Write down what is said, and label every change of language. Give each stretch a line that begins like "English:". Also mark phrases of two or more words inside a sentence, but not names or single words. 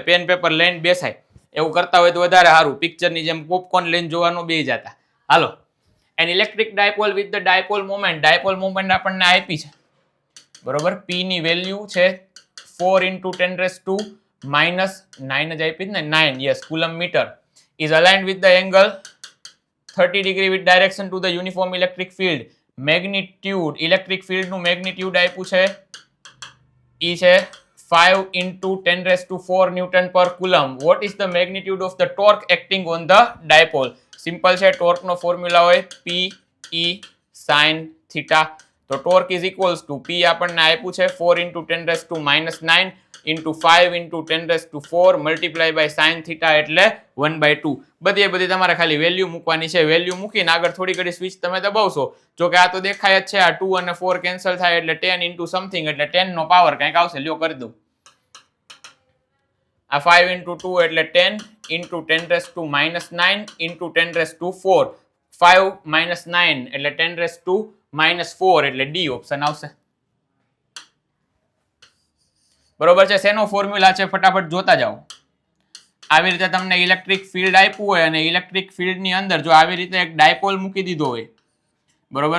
English: pen paper
Gujarati: લઈને બેસાય. એવું કરતા હોય તો વધારે સારું. પિક્ચરની જેમ પોપકોર્ન લઈને જોવાનું બે જતા. હાલો,
English: an electric dipole with the dipole moment. dipole moment
Gujarati: આપણને આપી છે, બરોબર. પી ની વેલ્યુ છે 4 into 10⁻⁻9 જ આપી ને, 9.
English: yes, coulomb meter. is aligned with the angle 30 degree with direction to the uniform electric field. magnitude, electric field
Gujarati: નું મેગ્નિટ્યુડ આપ્યું છે ઈ છે 5 into 10⁻⁴
English: newton per coulomb. what is the magnitude of the torque acting on the dipole?
Gujarati: સિમ્પલ છે, ટોર્ક નો ફોર્મ્યુલા હોય
English: P E sin theta.
Gujarati: તો
English: torque is equals to P
Gujarati: આપણને આપ્યું છે 4 into 10⁻⁹ into 5 into 10⁻⁴
English: multiply by sin theta
Gujarati: એટલે 1/2. બધી તમારે ખાલી વેલ્યુ મૂકવાની છે. વેલ્યુ મૂકીને આગળ થોડી ઘડી સ્વિચ તમે દબાવશો. જો કે આ તો દેખાય જ છે, આ 2 અને 4 કેન્સલ થાય એટલે 10
English: into something
Gujarati: એટલે 10 નો પાવર કંઈક આવશે. લ્યો કરી દઉં. આ 5 into 2 એટલે 10 into 10⁻⁹ into 10⁻⁴. 5 minus 9 એટલે 10⁻⁻4 એટલે
English: D option
Gujarati: આવશે. બરોબર છે. શેનો ફોર્મ્યુલા છે ફટાફટ જોતા જાઓ. આવી રીતે તમને
English: electric field
Gujarati: આપ્યું હોય અને
English: electric field
Gujarati: ની અંદર જો આવી રીતે એક ડાયપોલ મૂકી દીધો હોય, બરોબર.